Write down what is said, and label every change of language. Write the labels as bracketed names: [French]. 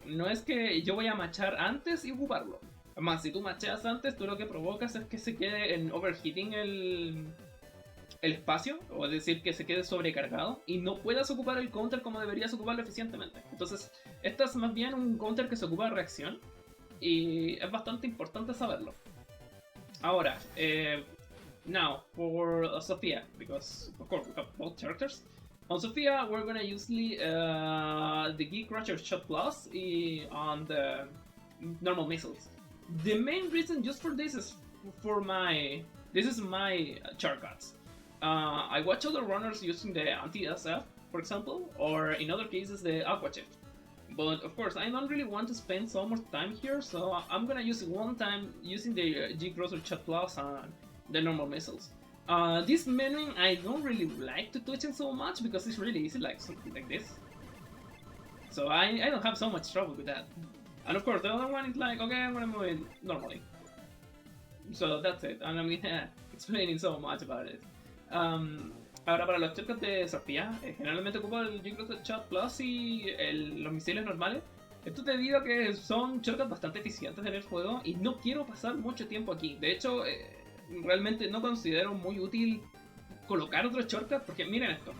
[Spanish] No es que yo voy a machar antes y ocuparlo. Además, si tú macheas antes, tú lo que provocas es que se quede en overheating el espacio, o es decir, que se quede sobrecargado y no puedas ocupar el counter como deberías ocuparlo eficientemente. Entonces, esto es más bien un counter que se ocupa de reacción y es bastante importante saberlo. Ahora, [English] now for Sophia, because of course we have both characters. On Sophia, we're gonna use the Geek Crusher Shot Plus on the normal missiles. The main reason just for this is for my shortcuts. I watch other runners using the anti-SF, for example, or in other cases the Aqua Shift. But of course, I don't really want to spend so much time here, so I'm gonna use it one time using the G-Crosser Chat Plus on the normal missiles. This menuing I don't really like to touch it so much because it's really easy, like something like this. So I don't have so much trouble with that. And of course, the other one is like, okay, I'm gonna move it normally. So that's it, and I'm explaining so much about it. [Spanish] Ahora para los shortcuts de Sophia, generalmente ocupo el G-Crosser Chat Plus y los misiles normales. Esto debido a que son shortcuts bastante eficientes en el juego y no quiero pasar mucho tiempo aquí. De hecho, realmente no considero muy útil colocar otros shortcuts porque miren esto.